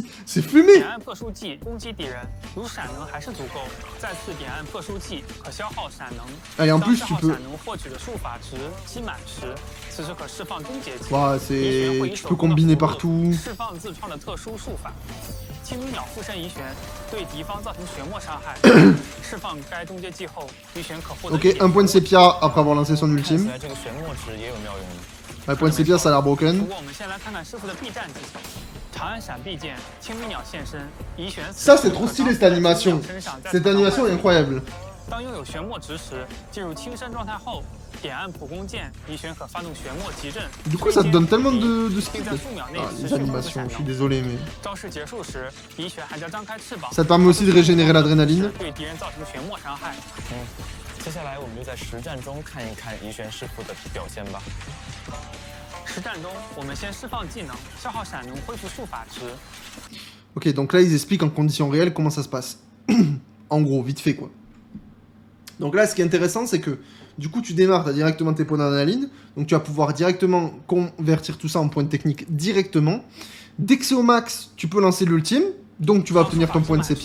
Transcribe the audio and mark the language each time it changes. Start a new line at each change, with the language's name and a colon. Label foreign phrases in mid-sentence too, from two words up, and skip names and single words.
French: C'est fumé. Allez en plus tu peux... Ouais, tu peux combiner partout.
Chinese: 青鸣鸟附身遗玄，对敌方造成血沫伤害。释放该终结技后，遗玄可获得。
French: Ok, un point de sépia après avoir lancé son
Chinese: 看起
French: ultime.
Chinese: 来这个玄墨值也有妙用的。
French: Un point de sépia, ça a l'air
Chinese: 不
French: broken.
Chinese: 过我们先来看看师傅的避战技巧。长按闪避键，青鸣鸟现身，遗玄。
French: Ça, c'est trop stylé cette animation. Cette animation est incroyable.
Chinese: 当拥有玄墨值时，进入轻身状态后，点按普攻键，遗玄可发动玄墨急阵。
French: Du coup, ça te donne tellement de speed.
Chinese: 并在数秒内
French: Ah,
Chinese: 持
French: les
Chinese: 续控制
French: animations,
Chinese: 闪
French: je suis
Chinese: 能。
French: désolé, mais...
Chinese: 招式结束时，遗玄还将张开翅膀。
French: Ça te permet aussi de régénérer l'adrénaline.
Chinese: 对敌人造成血沫伤害。接下来我们就在实战中看一看遗玄师傅的表现吧。实战中，我们先释放技能，消耗闪能恢复术法值。
French: Ok, donc là, ils expliquent en conditions réelles comment ça se passe. En gros, vite fait, quoi. Donc là, ce qui est intéressant, c'est que, du coup, tu démarres, tu as directement tes points d'adrénaline, donc tu vas pouvoir directement convertir tout ça en points de technique directement. Dès que c'est au max, tu peux lancer l'ultime, donc tu vas obtenir ton point de sépia.